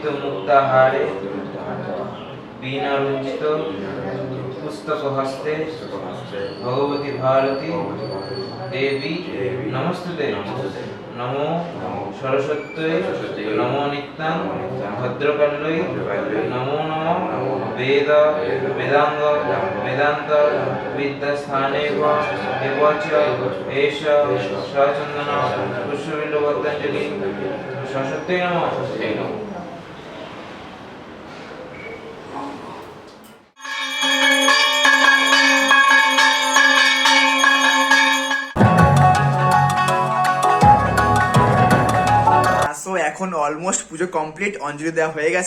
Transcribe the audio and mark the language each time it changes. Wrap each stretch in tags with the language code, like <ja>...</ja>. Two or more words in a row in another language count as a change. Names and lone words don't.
<sa>मुक्ताहारे बीना रंजित पुस्तक हस्ते भगवती भारती देवी नमस्ते नमो सरस्वत्यै नमो नित्यां भद्रकाल्यै नमो नमः वेद वेदांग वेदांत विद्यास्थाने एवच एष सचन्दन पुष्पबिल्वपतञ्जलि सरस्वत्यै नमः।</sa> <bn>সো এখন অলমোস্ট পুজো কমপ্লিট, অঞ্জলি দেওয়া হয়ে গেছে।</bn>